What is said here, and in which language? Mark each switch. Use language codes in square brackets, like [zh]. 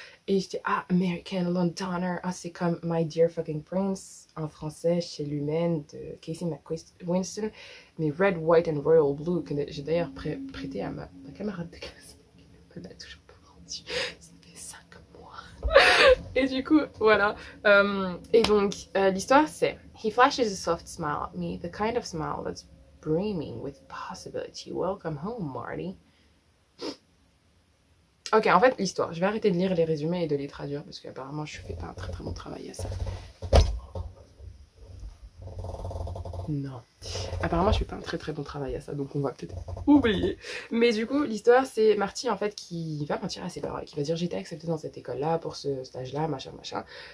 [fr] Et j'étais, American Londoner, c'est comme My Dear Fucking Prince, en français, chez l'humaine, de Casey McWinston, mais Red, White and Royal Blue, que j'ai d'ailleurs prêté à ma camarade de classe. Elle m'a toujours pas rendu, ça fait 5 mois. Et du coup, voilà. Et donc, l'histoire c'est [en] He flashes a soft smile at me, the kind of smile that's brimming with possibility. Welcome home, Marty. [fr] Ok, en fait, l'histoire. Je vais arrêter de lire les résumés et de les traduire parce qu'apparemment, je fais pas un très très bon travail à ça. Non. Apparemment, je fais pas un très très bon travail à ça, donc on va peut-être oublier. Mais du coup, l'histoire, c'est Marty, en fait, qui va mentir à ses parents, qui va dire j'étais acceptée dans cette école-là, pour ce stage-là, machin, machin.